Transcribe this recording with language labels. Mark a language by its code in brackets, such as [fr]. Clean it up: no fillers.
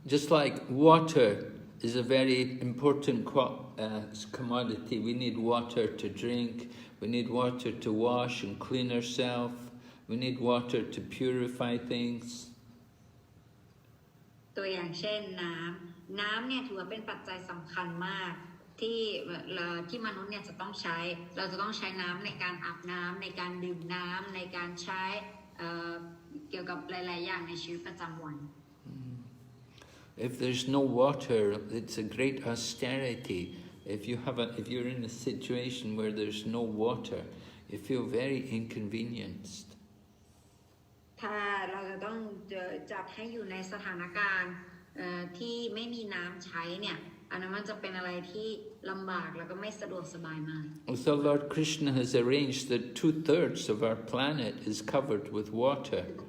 [en] Just like water is a very important commodity. We need water to drink. We need water to wash and clean ourselves. We need water to purify things. [th] ตัวอย่างเช่นน้ำเนี่ยถือว่าเป็นปัจจัยสำคัญมากที่มนุษย์เนี่ยจะต้องใช้เราจะต้องใช้น้ำในการอาบน้ำในการดื่มน้ำในการใช้เกี่ยวกับหลายๆอย่างในชีวิตประจำวัน [en] If there's no water, it's a great austerity. If you're in a situation where there's no water, you feel very inconvenienced. [th] ถ้าเราจะต้องจัดให้อยู่ในสถานการณ์ที่ไม่มีน้ำใช้เนี่ยอันนั้นมันจะเป็นอะไรที่ลำบากแล้วก็ไม่สะดวกสบายมาก [en] So Lord Krishna has arranged that 2/3 of our planet is covered with water.